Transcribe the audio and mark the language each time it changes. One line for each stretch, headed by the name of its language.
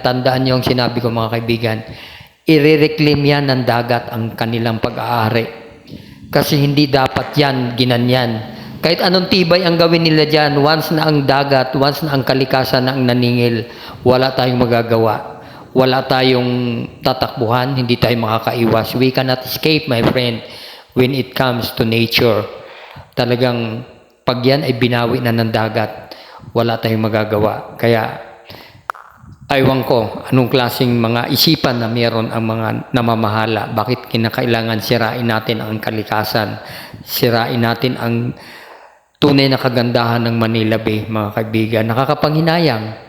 Filipino: Tandaan niyo ang sinabi ko, mga kaibigan. I-reclaim yan ng dagat ang kanilang pag-aari. Kasi hindi dapat yan ginanyan. Kahit anong tibay ang gawin nila dyan, once na ang dagat, once na ang kalikasan na ang naningil, wala tayong magagawa. Wala tayong tatakbuhan, hindi tayo makakaiwas.
English: We cannot escape, my friend, when it comes to nature.
Filipino: Talagang pag yan ay binawi na ng dagat, wala tayong magagawa. Kaya, aywan ko, anong klaseng mga isipan na meron ang mga namamahala? Bakit kinakailangan sirain natin ang kalikasan? Sirain natin ang tunay na kagandahan ng Manila Bay, mga kaibigan. Nakakapanghinayang.